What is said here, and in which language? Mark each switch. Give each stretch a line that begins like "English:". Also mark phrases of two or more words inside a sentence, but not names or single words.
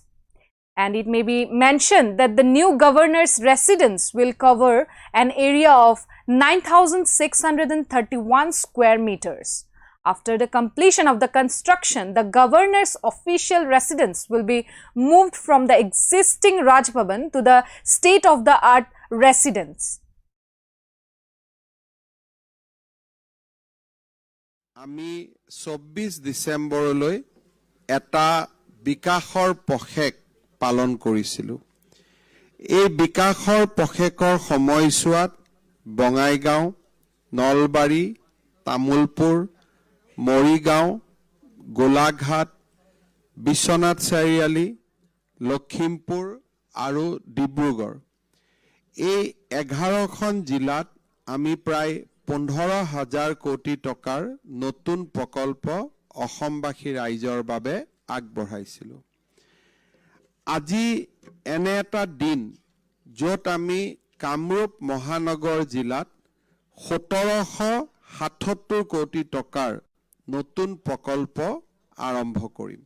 English: And it may be mentioned that the new governor's residence will cover an area of 9,631 square meters. After the completion of the construction, the governor's official residence will be moved from the existing Raj Bhavan to the state-of-the-art residence.
Assamese: আমি 24 ডিচেম্বৰ এটা বিকাশৰ পখেক পালন কৰিছিলো. এই বিকাশৰ পখেকৰ সময়সূচীত বঙাইগাঁও, নলবাৰী, তামুলপুৰ, মৰিগাঁও, গোলাঘাট, বিশ্বনাথ চাৰিআলি, লখিমপুৰ আৰু ডিব্ৰুগড়. Ei 11খন জিলাত আমি প্ৰায় 15,000 কোটি টকাৰ নতুন প্ৰকল্প অসমবাসী ৰাইজৰ বাবে আগবঢ়াইছিলো। আজি এনে এটা দিন য'ত আমি কামৰূপ মহানগৰ জিলাত 1777 কোটি টকাৰ নতুন প্ৰকল্প আৰম্ভ কৰিম।